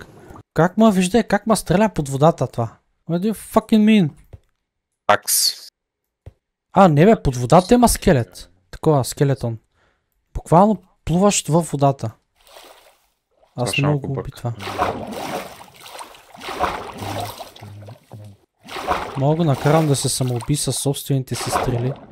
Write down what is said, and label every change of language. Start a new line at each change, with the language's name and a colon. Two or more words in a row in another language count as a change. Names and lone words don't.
Bulgarian: Как ма вижда, как ма стреля под водата това?
English: What do you fucking mean?
Bulgarian: Такс. Не бе, под водата има скелет. Такова, скелетон. Буквално плуваш във водата. Аз не мога го опитва. Мога го накарам да се самоуби със собствените си стрели.